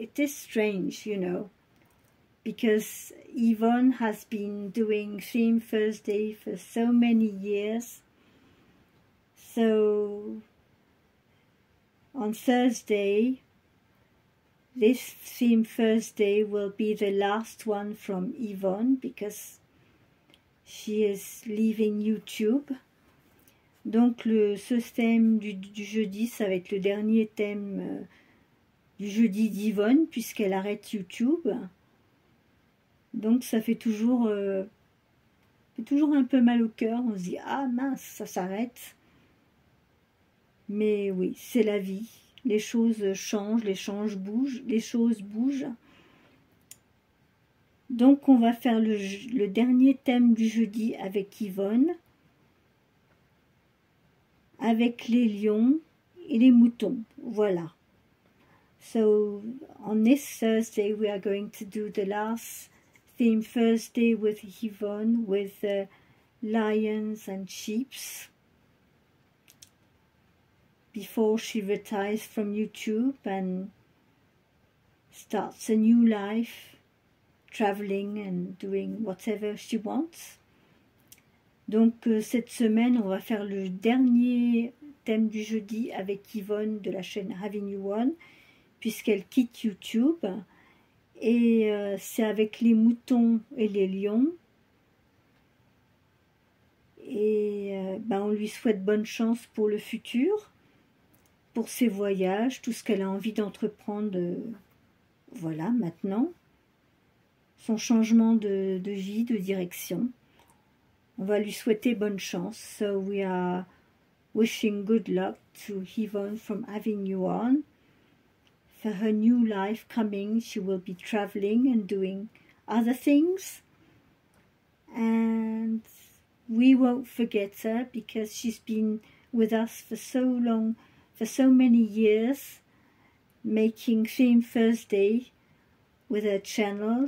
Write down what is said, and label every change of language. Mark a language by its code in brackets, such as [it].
[en] It is strange, you know, because Yvonne has been doing Theme Thursday for so many years. So on Thursday, this Theme Thursday will be the last one from Yvonne because she is leaving YouTube. [fr] Donc ce thème du jeudi, ça va être le dernier thème du jeudi d'Yvonne puisqu'elle arrête YouTube. Donc ça fait toujours un peu mal au cœur. On se dit « Ah mince, ça s'arrête ». Mais oui, c'est la vie. Les choses changent, les choses bougent. Donc on va faire le dernier thème du jeudi avec Yvonne, avec les lions et les moutons. Voilà. [en] So on this Thursday we are going to do the last Theme Thursday with Yvonne with lions and sheeps, before she retires from YouTube and starts a new life, traveling and doing whatever she wants. [fr] Donc cette semaine, on va faire le dernier thème du jeudi avec Yvonne de la chaîne Avenue One, puisqu'elle quitte YouTube. Et c'est avec les moutons et les lions. Et on lui souhaite bonne chance pour le futur, pour ses voyages, tout ce qu'elle a envie d'entreprendre, voilà, maintenant. Son changement de vie, de direction. On va lui souhaiter bonne chance. [en] So we are wishing good luck to Yvonne from Avenue One. For her new life coming, she will be traveling and doing other things. And we won't forget her because she's been with us for so long, for so many years, making Theme Thursday with her channel.